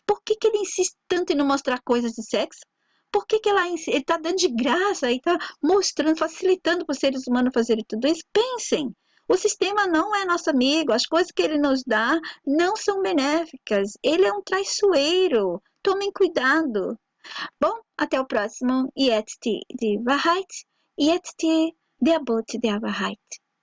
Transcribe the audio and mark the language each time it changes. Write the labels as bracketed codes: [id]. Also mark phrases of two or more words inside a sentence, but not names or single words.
[pt] Por que ele insiste tanto em não mostrar coisas de sexo? Por que ele está dando de graça e está mostrando, facilitando para os seres humanos fazerem tudo isso? Pensem! O sistema não é nosso amigo, as coisas que ele nos dá não são benéficas. Ele é um traiçoeiro. Tomem cuidado. Bom, até o próximo. Jetzt die Wahrheit, jetzt die der Boot der Wahrheit.